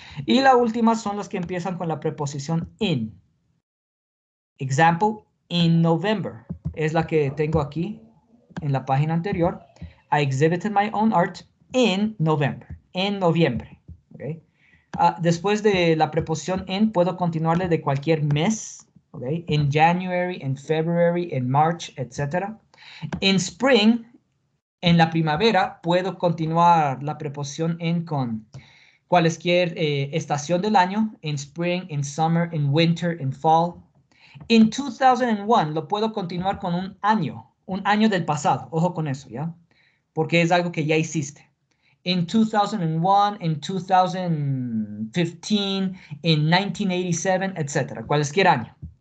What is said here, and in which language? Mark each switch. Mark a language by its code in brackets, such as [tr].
[es] Y la última son las que empiezan con la preposición in. [en] Example, in November, [es] es la que tengo aquí en la página anterior. [en] I exhibited my own art in November, [es] en noviembre. [en] ¿Okay? [es] Después de la preposición in, puedo continuarle de cualquier mes. ¿Okay? [en] In January, in February, in March, etc. In spring, [es] en la primavera, puedo continuar la preposición in con cualquier estación del año. [en] In spring, in summer, in winter, in fall. In 2001 [es] lo puedo continuar con un año del pasado. Ojo con eso, ¿ya? Porque es algo que ya hiciste. [en] In 2001, in 2015, in 1987, [es] etc. Cualquier año.